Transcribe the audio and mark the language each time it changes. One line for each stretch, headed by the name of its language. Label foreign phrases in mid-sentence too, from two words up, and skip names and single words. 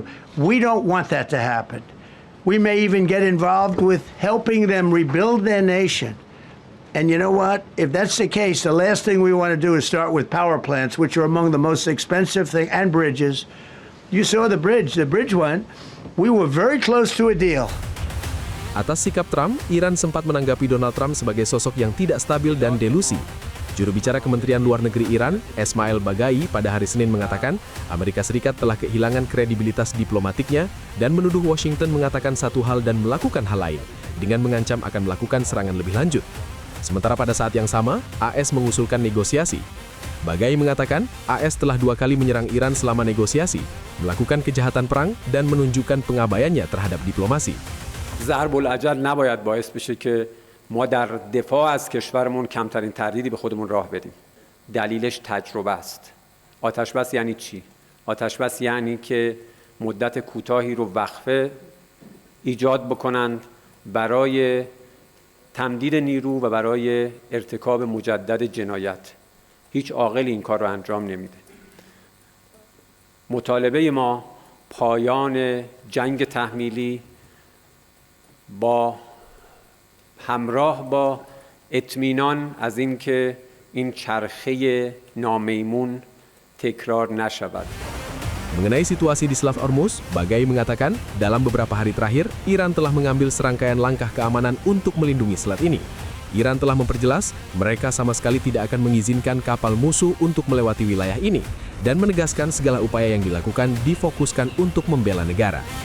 English: We don't want that to happen. We may even get involved with helping them rebuild their nation. And you know what? If that's the case, the last thing we want to do is start with power plants, which are among the most expensive thing, and bridges. You saw the bridge one. We were very close to a deal.
Indonesian: Atas sikap Trump, Iran sempat menanggapi Donald Trump sebagai sosok yang tidak stabil dan delusi. Juru bicara Kementerian Luar Negeri Iran, Esmail Baghai, pada hari Senin mengatakan Amerika Serikat telah kehilangan kredibilitas diplomatiknya dan menuduh Washington mengatakan satu hal dan melakukan hal lain, dengan mengancam akan melakukan serangan lebih lanjut. Sementara pada saat yang sama, AS mengusulkan negosiasi. Baghai mengatakan, AS telah 2 kali menyerang Iran selama negosiasi, melakukan kejahatan perang, dan menunjukkan pengabaiannya terhadap diplomasi.
Persian: ضرب العجل نباید باعث بشه که ما در دفاع از کشورمون کمترین تردیدی به خودمون راه بدیم. دلیلش تجربه است. آتش بس یعنی چی؟ آتش بس یعنی که مدت کوتاهی رو وقفه ایجاد بکنند برای تمدید نیرو و برای ارتکاب مجدد جنایت. هیچ عاقلی این کار رو انجام نمیده. مطالبه ما پایان جنگ تحمیلی با همراه با اطمینان از اینکه این چرخه نامیمون تکرار نشود.
Indonesian: Mengenai situasi di Selat Hormuz, Baghai mengatakan dalam beberapa hari terakhir, Iran telah mengambil serangkaian langkah keamanan untuk melindungi selat ini. Iran telah memperjelas mereka sama sekali tidak akan mengizinkan kapal musuh untuk melewati wilayah ini dan menegaskan segala upaya yang dilakukan difokuskan untuk membela negara.